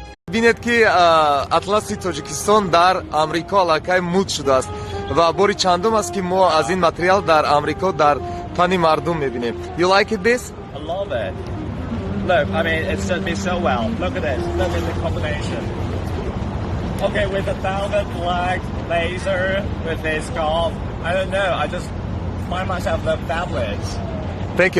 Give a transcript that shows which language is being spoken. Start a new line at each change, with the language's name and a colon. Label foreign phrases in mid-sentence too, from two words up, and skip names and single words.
Tajik: бинед ки атласи тоҷикистон дар амрико аллакай мулк шудааст ва бори чандум аст ки мо аз ин материал дар амрико дар тани мардум мебинем.
English: You like it this? I love it. Look, I mean, it served me so well. Look at this. Look at the combination. Okay, with the velvet black blazer, with this scarf, I don't know. I just find myself the fabulous. Thank you.